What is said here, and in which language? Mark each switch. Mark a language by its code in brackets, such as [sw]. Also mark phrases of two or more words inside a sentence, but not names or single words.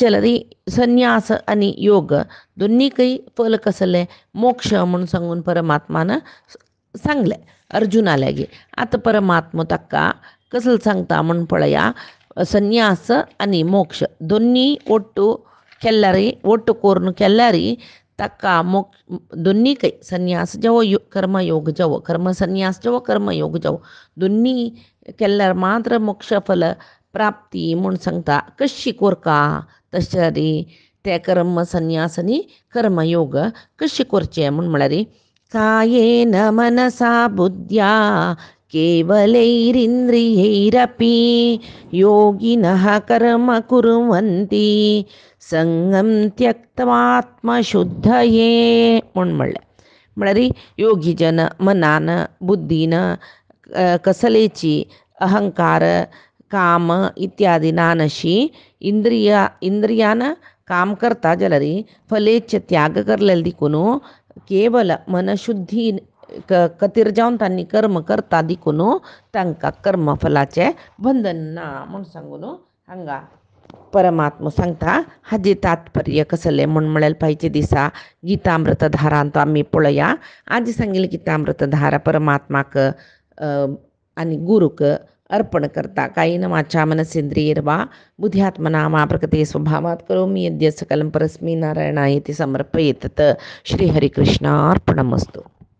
[kok] जाल्यार संन्यास आनी योग दोनीकय फल कसलें मोक्ष म्हूण सांगून परमात्मान सांगलें अर्जुना लागीं आतां परमात्मा ताका कसलो सांगता म्हूण पळया संन्यास आनी मोक्ष दोनी ओट्टू केल्यार ओट्टू करून केल्यार ताका दोनीकय संन्यास जावो कर्मयोग जावो कर्म संन्यास जावो कर्मयोग जावो दोनी केल्यार मात्र मोक्षफल प्राप्ती म्हूण सांगता. कशी कोरका तशें ते कर्म संन्यासनी कर्मयोग कशें करचें म्हूण म्हळ्यार [sa] कायेन मनसा बुद्ध्या केवलैरिन्द्रियैरपि योगिनः कर्म कुर्वन्ति संगम त्यक्त्वात्मशुद्धये [kok] म्हूण म्हणलें. म्हळ्यार योगी जन मनान बुद्धीन कसलेची अहंकार काम इत्यादिना नशी इंद्रियान काम करता जाल्यार फलेचे त्याग करलेले देखून केवल मनशुद्धी कतीर जावन तांणी कर्म करता देखून तांकां कर्मफलाचे बंधन ना म्हूण सांगून हांगा परमात्मा सांगता. हाजें तात्पर्य कसलें म्हूण म्हळ्यार पायचे दिसा गीतामृतधारांत आमी पळया. आज सांगिल्ली गीतामृतधारा परमात्माक आनी गुरूक अर्पण करता. [sa] कायेन वाचा मनसेन्द्रियैर्वा बुद्ध्यात्मना वा प्रकृते स्वभावात् करोमि यद्यत् सकलं परस्मै नारायणायेति समर्पयेत्. श्रीहरिकृष्णार्पणमस्तु.